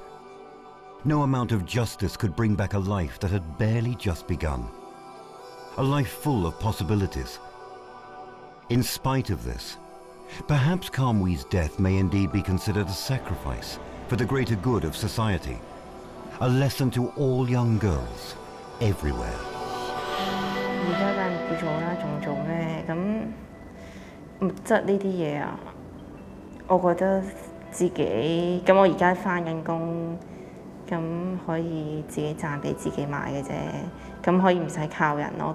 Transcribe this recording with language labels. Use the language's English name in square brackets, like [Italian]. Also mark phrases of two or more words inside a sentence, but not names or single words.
[English] No amount of justice could bring back a life that had barely just begun. A life full of possibilities. In spite of this, perhaps Kam Wee's death may indeed be considered a sacrifice for the greater good of society. A lesson to all young girls, everywhere. [Cantonese] 而家梗係唔做啦，仲做咩？咁物質呢啲嘢啊，我覺得自己咁我而家返緊工，咁可以自己賺俾自己買嘅啫，咁可以唔使靠人咯。